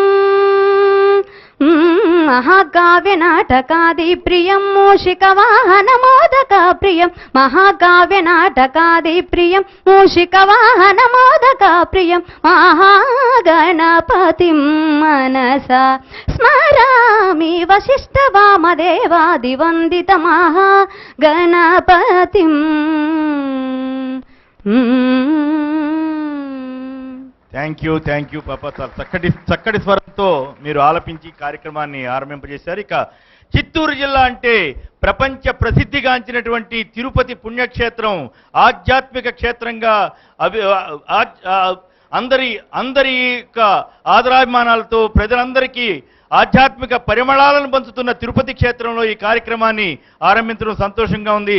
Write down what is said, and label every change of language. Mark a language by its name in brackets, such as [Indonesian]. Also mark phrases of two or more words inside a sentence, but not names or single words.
[Sanskrit] महाकाव्यनाटकादिप्रियं मूषिकवाहनमोदकप्रियं महाकाव्यनाटकादिप्रियं मूषिकवाहनमोदकप्रियं महागणपतिं मनसा स्मरामि, वसिष्ठवामदेवादिवन्दित महागणपतिं. [English] Thank you పాప. [Telugu] చక్కటి స్వరంతో మీరు ఆలపించి కార్యక్రమాన్ని ఆరంభింపజేశారు. ఇక చిత్తూరు జిల్లా అంటే ప్రపంచ ప్రసిద్ధిగాంచినటువంటి తిరుపతి పుణ్యక్షేత్రం, ఆధ్యాత్మిక క్షేత్రంగా అందరి యొక్క ఆదరాభిమానాలతో ప్రజలందరికీ ఆధ్యాత్మిక పరిమళాలను పంచుతున్న తిరుపతి క్షేత్రంలో ఈ కార్యక్రమాన్ని ఆరంభించడం సంతోషంగా ఉంది.